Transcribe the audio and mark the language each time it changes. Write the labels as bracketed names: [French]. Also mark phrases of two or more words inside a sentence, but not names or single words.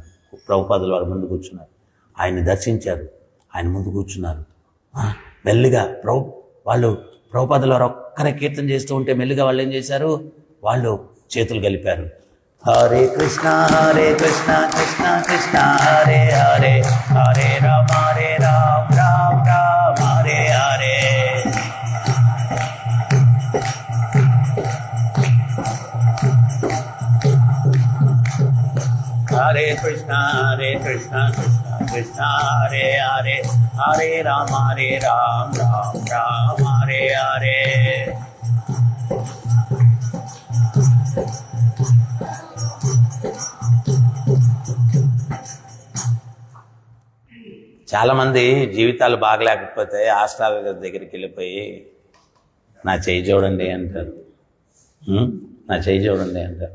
[Telugu] ప్రభుపాదులు వారు ముందు కూర్చున్నారు, ఆయన్ని దర్శించారు, ఆయన ముందు కూర్చున్నారు. మెల్లిగా వాళ్ళు ప్రభుపాదులు వారు ఒక్కరే కీర్తన చేస్తూ ఉంటే మెల్లిగా వాళ్ళు ఏం చేశారు, వాళ్ళు చేతులు కలిపారు. హరే కృష్ణ కృష్ణ కృష్ణ హరే హరే, హరే రామ రామ రామ హరే హరే. హరే కృష్ణ కృష్ణ కృష్ణ హరే హరే, హరే రామ రామ రామ హరే హరే. చాలామంది జీవితాలు బాగలేకపోతే ఆస్ట్రాలజర్ దగ్గరికి వెళ్ళిపోయి నా చేయి చూడండి అంటారు, నా చేయి చూడండి అంటారు.